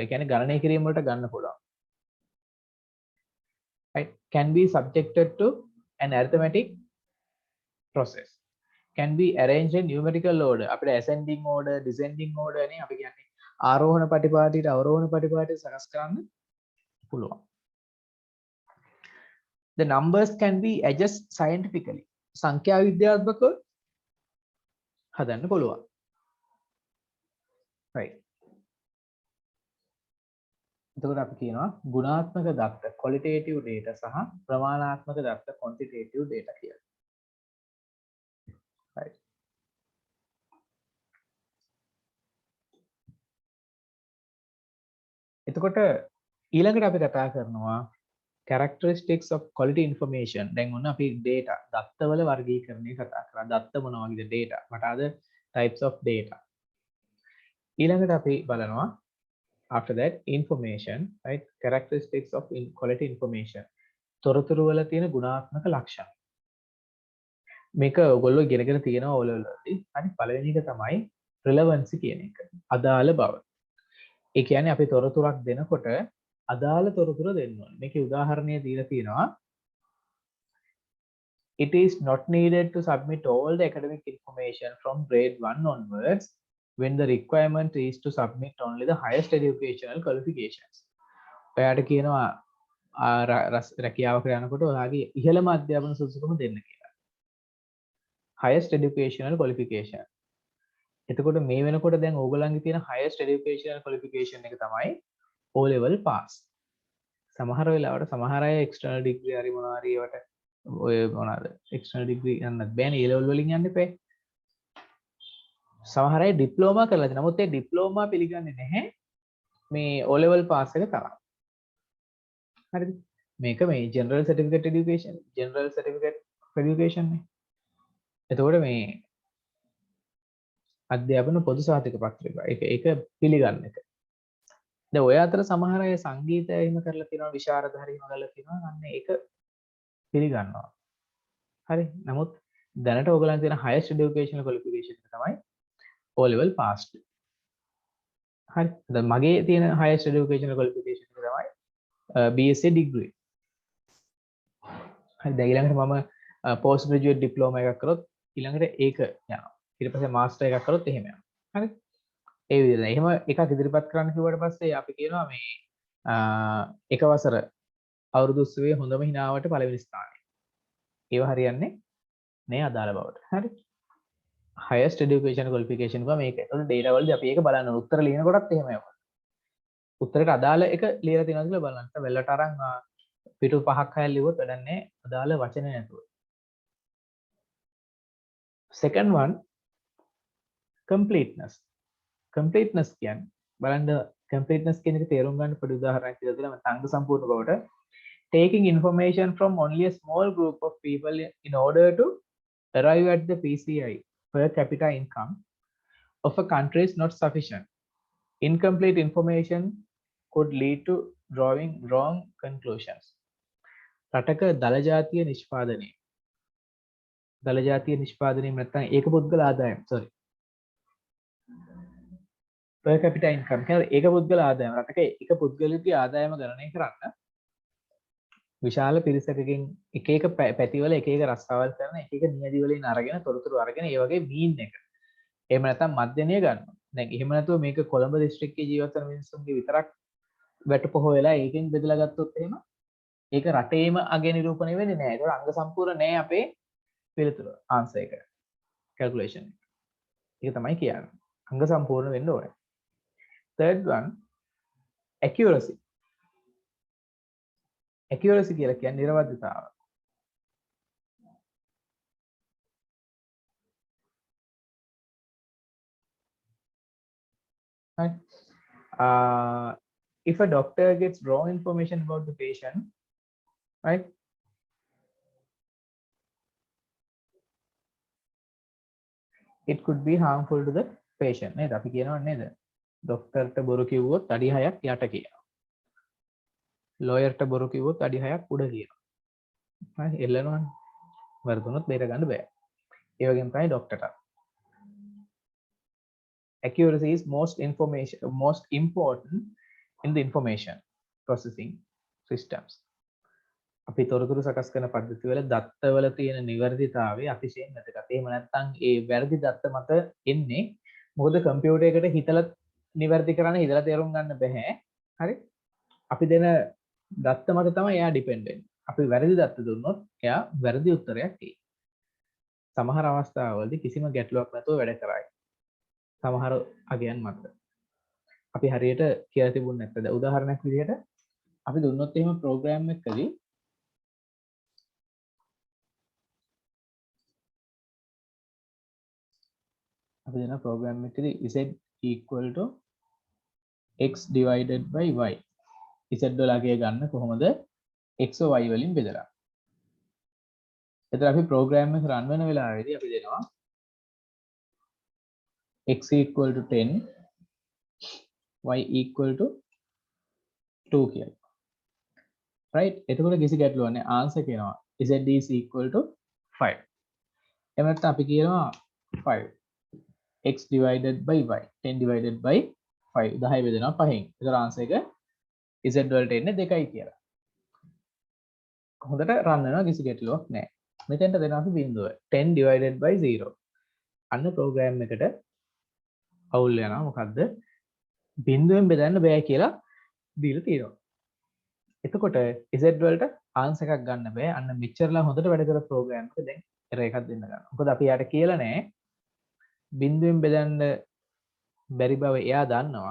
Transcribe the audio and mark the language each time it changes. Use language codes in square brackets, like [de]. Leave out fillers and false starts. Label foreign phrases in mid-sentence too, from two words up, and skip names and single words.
[si] කියන්නේ ගණනය කිරීම වලට ගන්න පුළුවන්. [en] right? Can be subjected to an arithmetic process. Can be arranged in numerical order. [si] අපිට [en] ascending order, descending order [si] නේ අපි කියන්නේ ආරෝහණ පටිපාටියට අවරෝහණ පටිපාටියට සකස් කරන්න පුළුවන්. [en] The numbers can be adjusted scientifically. [si] සංඛ්‍යා විද්‍යාත්මකව හදන්න පුළුවන්. right. එතකොට අපි කියනවා ගුණාත්මක දත්ත [en] qualitative data [si] සහ ප්‍රමාණාත්මක දත්ත [en] quantitative data [si] කියලා. right. එතකොට ඊළඟට අපි කතා කරනවා [en] characteristics of quality information. [si] දැන් ඔන්න අපි data දත්තවල වර්ගීකරණය කතා කරා. දත්ත මොන වගේද data? [en] what are the types of data? [si] ඊළඟට අපි බලනවා [en] after that information, [si] right? [en] Characteristics of quality information. [si] තොරතුරු වල තියෙන ගුණාත්මක ලක්ෂණ. මේක ඔයගොල්ලෝ ඉගෙනගෙන තියෙනවා [en] O level [si] වලදී. හරි පළවෙනි එක තමයි relevancy කියන එක. අදාළ බව. ඒ කියන්නේ අපි තොරතුරක් දෙනකොට අදාළ තොරතුර දෙන්න ඕනේ. මේකේ උදාහරණය දීලා තියෙනවා. [en] It is not needed to submit all the academic information from grade 1 onwards when the requirement is to submit only the highest educational qualifications. [si] ඔයාට කියනවා රැකියාවක යනකොට ඔයාගේ ඉහළම අධ්‍යාපන සුසුකම දෙන්න කියලා. [en] highest educational qualification. [si] එතකොට මේ වෙනකොට දැන් ඕගොල්ලන්ගේ තියෙන [en] highest educational qualification [si] එක තමයි [en] O level pass. [si] සමහර වෙලාවට සමහර අය [en] external degree [si] හරි මොනවා හරි ඒවට ඔය මොනවාද [en] external degree [si] යන්නත් බෑනේ [en] A level [si] වලින් යන්න එපා. සමහර අය ඩිප්ලෝමා කරලා තියෙනවා. නමුත් ඒ ඩිප්ලෝමා පිළිගන්නේ නැහැ මේ [en] O level pass [si] එක තරම්. හරිද? මේක මේ [en] general certificate education of education [si] නේ. එතකොට මේ අධ්‍යාපන පොදු සහතික පත්‍රික ඒක පිළිගන්න එක. දැන් ඔය අතර සමහර අය සංගීතය එහෙම කරලා තියෙනවා විශාරද හරි එහෙම කරලා තියෙනවා. අන්න ඒක පිළිගන්නවා. හරි. නමුත් දැනට ඔයගලන් තියෙන [en] highest educational qualification [si] එක තමයි [en] O level passed. [si] හරි. දැන් මගේ තියෙන [en] highest educational qualification [si] එක තමයි [en] BSc degree. [si] හරි. දැන් ඊළඟට මම [en] post graduate diploma [si] එකක් කරොත් ඊළඟට ඒක යනවා. ඊට පස්සේ master එකක් කරොත් එහෙම යනවා. හරි. ඒ විදිහට. එහෙම එකක් ඉදිරිපත් කරන්න කිව්වට පස්සේ අපි කියනවා මේ එක වසර අවුරුදු උත්සවයේ හොඳම හිනාවට පළවෙනි ස්ථානය. ඒව හරියන්නේ නේ අදාළ බවට. හරි. [en] highest education qualification [si] එක මේක. ඒතකොට data වලදී අපි ඒක බලන්න ඕන. උත්තර ලියනකොටත් එහෙම යනවා. උත්තරයට අදාළ එක ලියලා තියෙනවද කියලා බලන්න. වෙලට අරන් පිටු 5ක් 6ක් ලියුවොත් වැඩක් නැහැ. අදාළ වචන නැතුව. [en] second one completeness. [si] completeness කියන්නේ බලන්න completeness කියන එක තේරුම් ගන්න පොඩි උදාහරණයක් කියලා දෙනවා. මම සංඝ සම්පූර්ණ බවට [en] taking information from only a small group of people in order to arrive at the PCI per capita income of a country is not sufficient. Incomplete information could lead to drawing wrong conclusions. [si] රටක දල ජාතිය නිෂ්පාදනය නැත්නම් ඒක පුද්ගල ආදායම [en] per capita income [si] කියන්නේ ඒක පුද්ගල ආදායම රටක එක පුද්ගලයෙකුගේ ආදායම ගණනය කරන්න විශාල පිරිසකකින් එක එක පැතිවල එක එක රස්සාවල් කරන එක එක නියැදි වලින් අරගෙන තොරතුරු අරගෙන ඒ වගේ මීන් එක එහෙම නැත්නම් මධ්‍යනය ගන්නවා. දැන් එහෙම නැතුව මේක කොළඹ දිස්ත්‍රික්කයේ ජීවත් වෙන මිනිස්සුන්ගේ විතරක් වැටපොහ වෙලා ඒකෙන් බෙදලා ගත්තොත් එහෙම ඒක රටේම අගය නිරූපණය වෙන්නේ නැහැ. ඒක අංග සම්පූර්ණ නැහැ අපේ පිළිතුර ආන්සර් එක කැල්කියුලේෂන් එක. ඒක තමයි කියන්නේ. අංග සම්පූර්ණ වෙන්න ඕනේ. [en] third one accuracy. [si] accuracy කියලා කියන්නේ නිර්වද්‍යතාව. [en] Right? If a doctor gets wrong information about the patient, right? It could be harmful to the patient. [si] නේද? අපි කියනවා නේද? ડોක්ටර්ට බොරු කිව්වොත් අඩි 6ක් යට කියනවා. ලෝයර්ට බොරු කිව්වොත් අඩි 6ක් උඩ කියනවා. හරි එල්ලනවනේ. වරදුනොත් බේර ගන්න බෑ. ඒ වගේම තමයි ડોක්ටර්ට. [en] Accuracy is most important in the information processing systems. [si] අපි තොරතුරු සකස් කරන පද්ධතිවල දත්තවල තියෙන නිවැරදිතාවය අතිශයින් වැදගත්. එහෙම නැත්නම් ඒ වැරදි දත්ත මත එන්නේ මොකද කම්පියුටර් එකට හිතලා නිවැරදි කරන්න හිතලා තේරුම් ගන්න බෑ. හරි? අපි දෙන දත්ත මත තමයි එයා ඩිපෙන්ඩ් වෙන්නේ. අපි වැරදි දත්ත දුන්නොත් එයා වැරදි උත්තරයක් දෙයි. සමහර අවස්ථාවලදී කිසිම ගැටලුවක් නැතුව වැඩ කරයි. සමහර අගයන් මත. අපි හරියට කියලා තිබුණ නැත්ද? උදාහරණයක් විදිහට අපි දුන්නොත් එහෙම ප්‍රෝග්‍රෑම් එකකදී අපි දෙන ප්‍රෝග්‍රෑම් එකකදී [en] z equal to x divided by y. [si] z වලගේ ගන්න කොහොමද x y වලින් බෙදලා. එතන අපි ප්‍රෝග්‍රෑම් එක රන් වෙන වෙලාවේදී අපි දෙනවා [en] x equal to 10 y equal to 2 [si] කියලා. right එතකොට කිසි ගැටලුවක් නැහැ answer කියනවා [en] z is equal to 5. [si] එහෙම නැත්නම් අපි කියනවා 5 [en] x divided by y 10 divided by 5 [si] 10 බෙදෙනවා 5න්. ඒතර answer එක z වලට එන්නේ 2යි කියලා. හොඳට රන් වෙනවා කිසි ගැටලුවක් නැහැ. මෙතෙන්ට දෙනවා අපි බිඳුව [en] 10 divided by 0. [si] අන්න ප්‍රෝග්‍රෑම් එකට අවුල් වෙනවා මොකද්ද? බිඳුවෙන් බෙදන්න බෑ කියලා දීලා තියෙනවා. එතකොට z වලට ආන්සර් එකක් ගන්න බෑ. අන්න මෙච්චරලා හොඳට වැඩ කර ප්‍රෝග්‍රෑම් එක දැන් එරර් එකක් දෙන්න ගන්නවා. මොකද අපි යාට කියලා නෑ බිඳුවෙන් බෙදන්න බැරි බව එයා දන්නවා.